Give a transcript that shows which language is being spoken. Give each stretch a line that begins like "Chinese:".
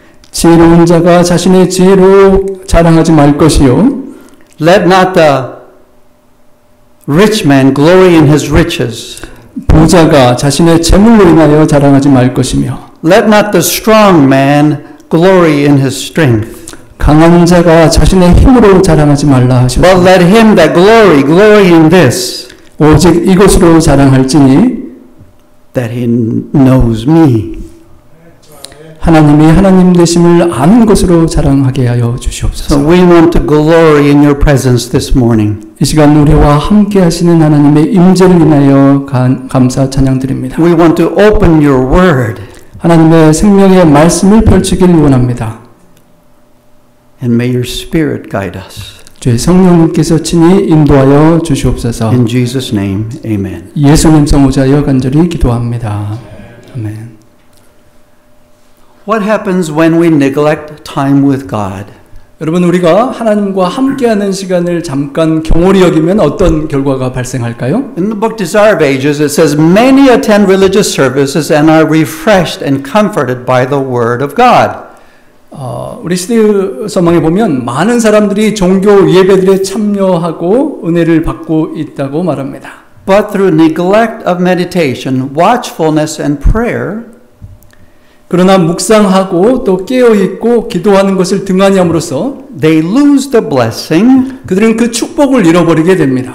Korean: 지혜로운 자가 자신의 지혜로 자랑하지 말 것이요.
English: Let not the rich man glory in his riches.
Korean: 부자가 자신의 재물로 인하여 자랑하지 말 것이며
English: Let not the strong man glory in his strength,
Korean: 강한 자가 자신의 힘으로 자랑하지 말라
English: but
Korean: 하셨습니다.
English: let him that glory in this,
Korean: 오직 이것으로 자랑할지니
English: that he knows me.
Korean: 하나님이 하나님 되심을 아는 것으로 자랑하게 하여
English: So
Korean: 주시옵소서.
English: we want to glory in your presence this morning.
Korean: 이 시간 우리와 함께 하시는 하나님의 임재를 인하여 감사 찬양드립니다.
English: We want to open your word,
Korean: 하나님의 생명의 말씀을 펼치길 원합니다.
English: and may your spirit guide us.
Korean: 주의 성령님께서 친히 인도하여 주시옵소서.
English: In Jesus' name, amen.
Korean: 예수님 성호자여 간절히 기도합니다. 아멘.
English: What happens when we neglect time with God?
Korean: 여러분, 우리가 하나님과 함께하는 시간을 잠깐 경홀히 여기면 어떤 결과가 발생할까요?
English: In the book Desire of Ages, it says, many attend religious services and are refreshed and comforted by the word of God.
Korean: 우리 시대 서망에 보면 많은 사람들이 종교 예배들에 참여하고 은혜를 받고 있다고 말합니다.
English: But through neglect of meditation, watchfulness, and prayer,
Korean: 그러나 묵상하고 또 깨어있고 기도하는 것을 등한히 함으로써
English: they lose the blessing.
Korean: 그들은 그 축복을 잃어버리게 됩니다.